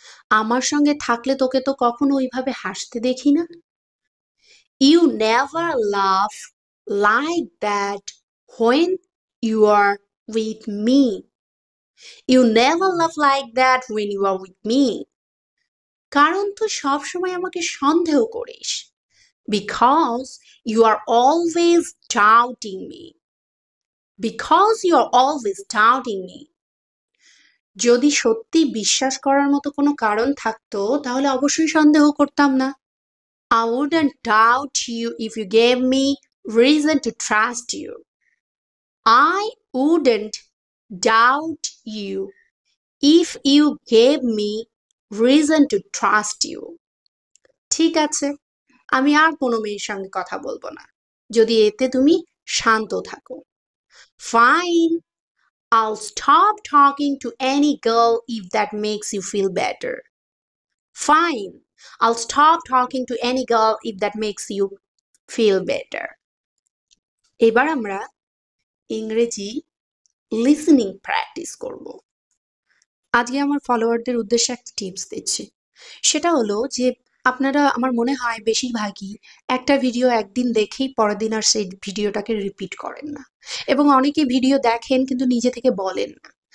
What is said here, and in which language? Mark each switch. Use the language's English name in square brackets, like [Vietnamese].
[Bangla] আমার সঙ্গে থাকলে তোকে তো কখনো ওইভাবে হাসতে দেখি না। [English] You never laugh like that when you are with me. You never laugh like that when you are with me. [Bangla] কারণ তুই সবসময় আমাকে সন্দেহ করিস। [English] Because you are always doubting me. Because you are always doubting me. [Bangla] যদি সত্যি বিশ্বাস করার মতো কোনো কারণ থাকতো তাহলে অবশ্যই সন্দেহ করতাম না। [English] I wouldn't doubt you if you gave me reason to trust you. I wouldn't doubt you if you gave me reason to trust you. [Bangla] ঠিক আছে, আমি আর কোনো মেয়ের সঙ্গে কথা বলবো না যদি এতে তুমি শান্ত থাকো। [English] Fine, I'll stop talking to any girl if that makes you feel better. Fine, I'll stop talking to any girl if that makes you feel better. [Bangla] এবার আমরা ইংরেজি লিসেনিং প্র্যাকটিস করব। আজকে আমার ফলোয়ারদের উদ্দেশ্যে একটা টিপস দিচ্ছি। সেটা হলো যে আপনারা, আমার মনে হয় বেশিরভাগই একটা ভিডিও একদিন দেখেই পরের দিন আর সেই ভিডিওটাকে রিপিট করেন না, এবং অনেকে ভিডিও দেখেন কিন্তু নিজে থেকে বলেন না।